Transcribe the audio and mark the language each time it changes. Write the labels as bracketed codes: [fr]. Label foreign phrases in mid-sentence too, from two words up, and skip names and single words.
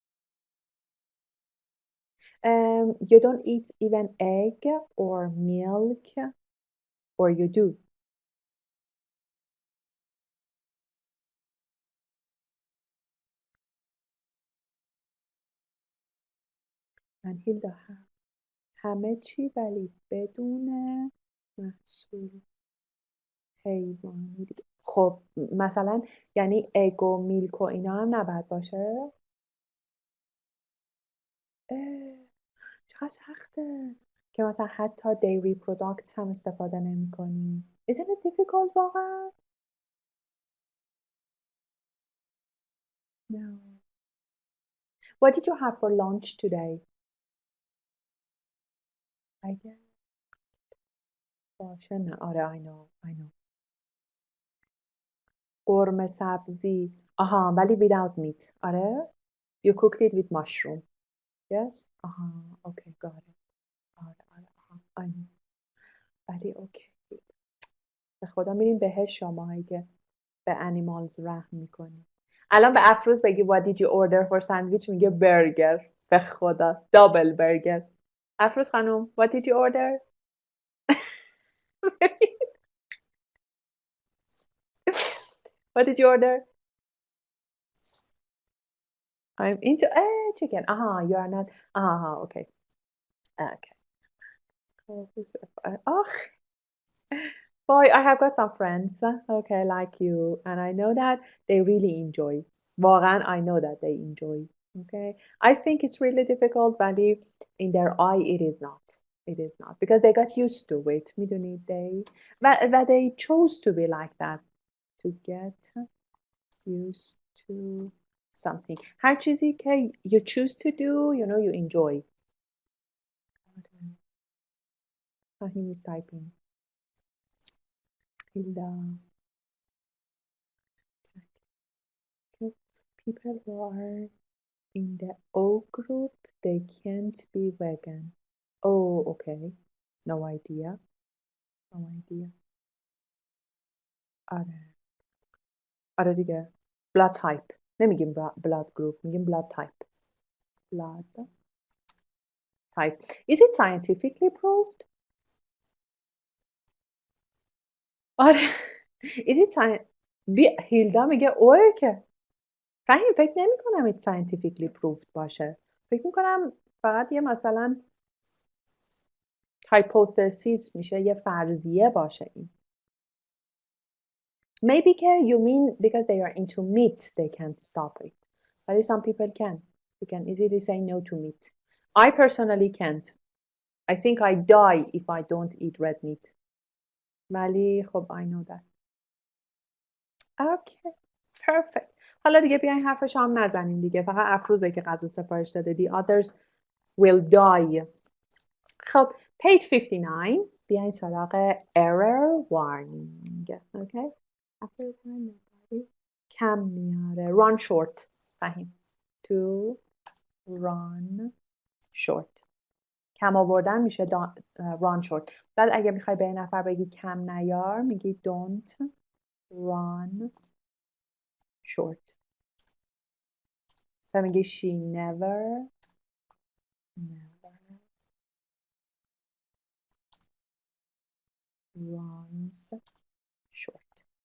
[en] You don't eat even egg or milk, or you do? And Hilda, [fa] همه چی ولی بدون محصول حیوانی دیگه. خب مثلا یعنی اگ و میلک و اینا هم نباید باشه؟ چقدر سخته که مثلا حتی [en] dairy products [fa] هم استفاده نمی کنی. [en] Isn't it difficult واقعا؟ No. What did you have for lunch today? [fa] اگه باشه نه آره [en] I know. [fa] قرمه سبزی آها ولی [en] without meat [fa] آره [en] you cooked it with mushroom yes [fa] آها [en] okay got it [fa] آره آها [en] I know [fa] ولی اوکی به خدا میریم بهش شماهایی که به animals رحم میکنی الان به افروز بگی [en] what did you order for sandwich [fa] میگه برگر به خدا [en] double burger [fa] افروز خانم [en] what did you order what did you order I'm into chicken you are not okay oh boy I have got some friends okay like you and I know that they really enjoy واقعا I know that they enjoy okay I think it's really difficult ولی in their eye it is not because they got used to it میدونید but they chose to be like that to get used to something [fa] هر چیزی که [en] you choose to do you know you enjoy Fahim is typing Hilda people who are in the O group they can't be vegan oh okay no idea [fa] آره دیگه [en] blood type نمیگیم blood group میگیم blood type blood type is it scientifically proved [fa] آره [en] is it [fa] هیلدا میگه اوه که فهیم فکر نمی کنم [en] it scientifically proved [fa] باشه فکر میکنم فقط یه مثلا hypothesis میشه یه فرضیه باشه این [en] Maybe you mean because they are into meat, they can't stop it. But some people can. You can easily say no to meat. I personally can't. I think I die if I don't eat red meat. [fa] ولی خب [en] I know that. Okay. Perfect. [fa] حالا دیگه بیاین حرفش هم نزنیم دیگه. فقط افروزه که غذا سفارش داده. [en] The others will die. خب page 59 [fa] بیاین سراغ [en] error warning. Okay. After [fa] کم میاره. [en] Run short. فهیم. To run short. [fa] کم آوردن میشه [en] run short. [fa] بعد اگه میخوای به نفر بگی کم نیار میگی [en] don't run short. [fa] و میگی [en] she never runs short.